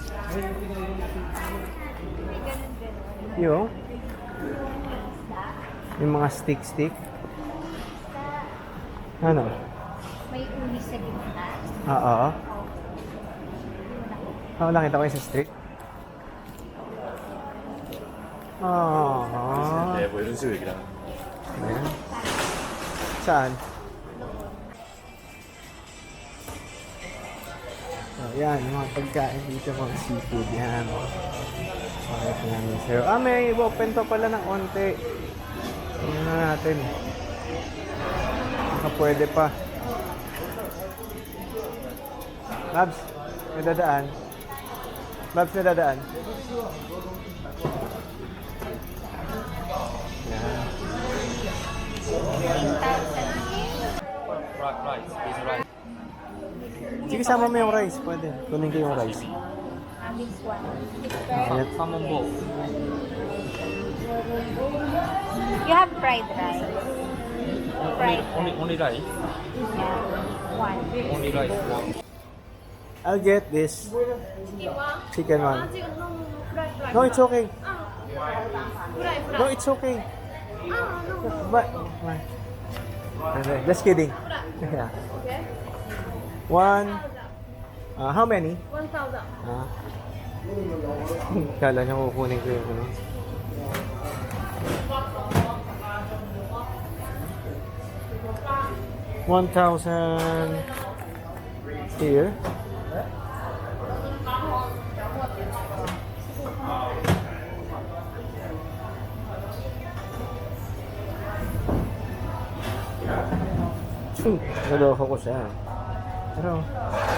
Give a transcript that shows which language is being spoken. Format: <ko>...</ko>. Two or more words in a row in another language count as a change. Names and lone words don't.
<tl>Yo. Yung mga stick. Ano? May uni sa gitna. Oo. Nakita ko yung sa stick.</tl> <ko>네, 뭐 이런 식으로 얘기를 하는</ko> <tl>Ayan. Saan? Yan, yung mga pagkain dito, mga seafood, yan. Pakit namin sa'yo. May open to pala ng onte. Tingnan na natin. Baka pwede pa. Babs, may dadaan. Babs, may dadaan. Yan. Sige, sama mo yung rice. Pwede. Kunin ko yung rice.</tl> <en>This one. Ayan. You have fried rice. Fried. only rice? Yeah. One. only rice one. I'll get this. Chicken one. No, it's okay. No, it's okay. But, just kidding. Yeah. One. How many? 1,000.</en> <tl>Kala niya kukunin ko yung ano.</tl> <en>$1,000 here.</en> <tl>Naloko ko siya.</tl>